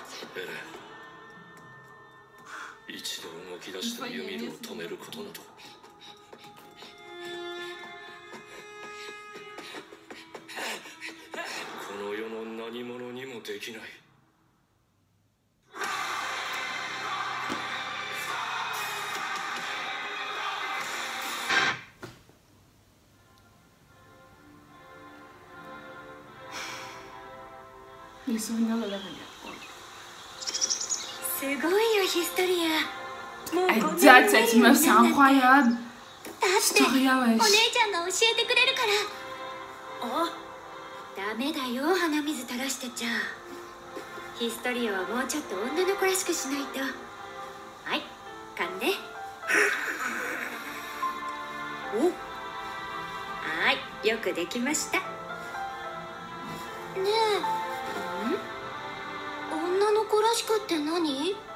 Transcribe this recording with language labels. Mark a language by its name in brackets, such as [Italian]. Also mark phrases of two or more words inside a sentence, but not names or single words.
[Japanese] 一度動き出したユミルを止めることなどこの世の何者にもできない。 [French] Les souvenirs de l'avenir. [Japanese] すごいよヒストリア。もうこんな [French] Exact, cette meuf, c'est incroyable. [Japanese] だってお Historia, 姉 [French] wesh. [Japanese] ちゃんが教えてくれるから。ダメだよ鼻水垂らしてちゃ。ヒストリアはもうちょっと女の子らしくしないと。はい噛んで。はいよくできました。ねえ女の子らしくって何？